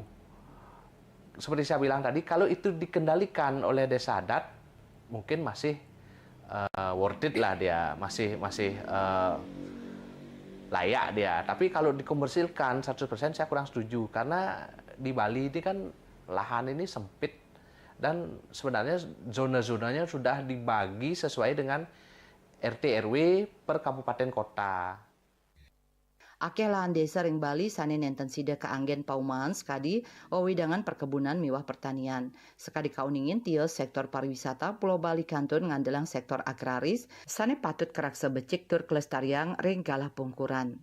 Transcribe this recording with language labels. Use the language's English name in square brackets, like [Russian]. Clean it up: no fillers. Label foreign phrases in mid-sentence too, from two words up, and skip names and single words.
[Indonesian] Seperti saya bilang tadi, kalau itu dikendalikan oleh desa adat, mungkin masih [English] worth it [Indonesian] lah dia, masih layak dia. Tapi kalau dikomersilkan 100% saya kurang setuju karena di Bali ini kan lahan ini sempit dan sebenarnya zona-zonanya sudah dibagi sesuai dengan RT RW per kabupaten kota. [Balinese] Akeh lahan desa ring Bali sane nenten sida keanggen paumahan sekadi wewidangan perkebunan miwah pertanian. Sekadi kauningin tio sektor pariwisata Pulau Bali Kantun ngandelang sektor agraris sane patut keraksa becik tur kelestarian ring galah pungkuran.